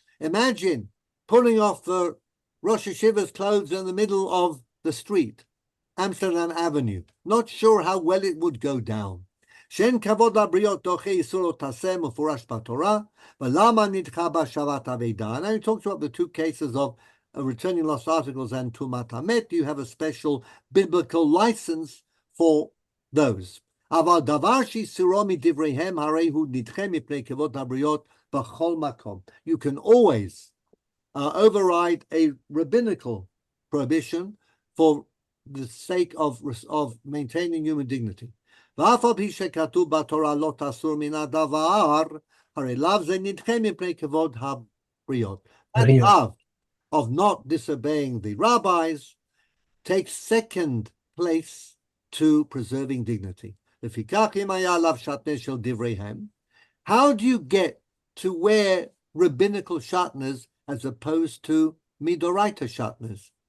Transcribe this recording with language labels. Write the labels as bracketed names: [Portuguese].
[English] Imagine pulling off the Rosh Hashiva's clothes in the middle of the street. Amsterdam Avenue. Not sure how well it would go down. [Hebrew] שאין כבוד לבריות דוחה איסור לא תעשה מפורש בתורה, ולמה נדחה בהשבת אבדה? [English] And I talked about the two cases of returning lost articles and tumat hamet. You have a special biblical license for those. [Hebrew] אבל דבר שאיסורו מדבריהם הרי הוא נדחה מפני כבוד הבריות בכל מקום. [English] You can always override a rabbinical prohibition for the sake of maintaining human dignity. [Hebrew] ואף על פי שכתוב בתורה לא תסור מן הדבר, הרי לאו זה נדחה מפני כבוד הבריות. [English] That love of not disobeying the rabbis takes second place to preserving dignity. [Hebrew] לפיכך אם היה עליו שטנז של דבריהם, [English] how do you get to wear rabbinical shatnez as opposed to midoraita shatnez?